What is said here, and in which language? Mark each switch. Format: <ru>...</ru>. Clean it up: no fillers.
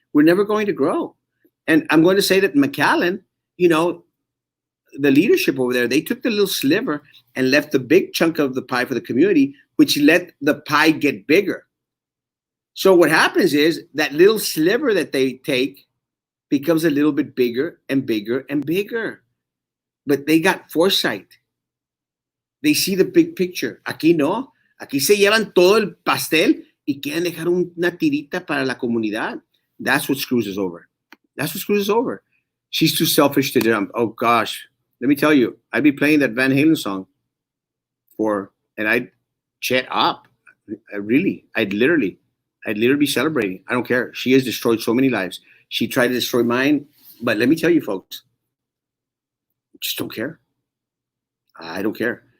<en>We're never going to grow. And I'm going to say that McAllen, the leadership over there, they took the little sliver and left the big chunk of the pie for the community, which let the pie get bigger. So what happens is that little sliver that they take becomes a little bit bigger and bigger and bigger. But they got foresight. They see the big picture.</en> <es>Aquí no. Aquí se llevan todo el pastel y quieren dejar una tirita para la comunidad.</es> <en>That's what screws us over. That's what screws us over. She's too selfish to jump. Oh gosh, let me tell you, I'd be playing that Van Halen song and I'd chat up. I'd literally be celebrating. I don't care. She has destroyed so many lives. She tried to destroy mine, but let me tell you, folks, I just don't care. I don't care.</en>